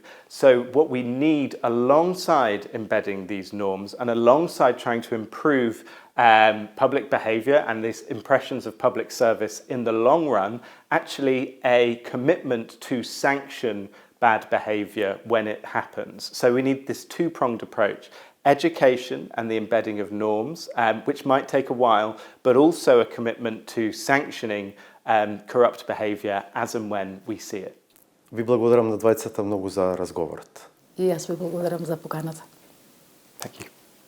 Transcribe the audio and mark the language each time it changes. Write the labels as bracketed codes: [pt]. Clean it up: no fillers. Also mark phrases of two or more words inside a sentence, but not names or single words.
[en] So what we need alongside embedding these norms and alongside trying to improve public behaviour and these impressions of public service in the long run, actually a commitment to sanction bad behaviour when it happens. So we need this two-pronged approach: education and the embedding of norms, which might take a while, but also a commitment to sanctioning corrupt behaviour as and when we see it. [mk] Ви благодарам на двајцата многу за разговорот. И јас ви благодарам за поканата. [en] Thank you.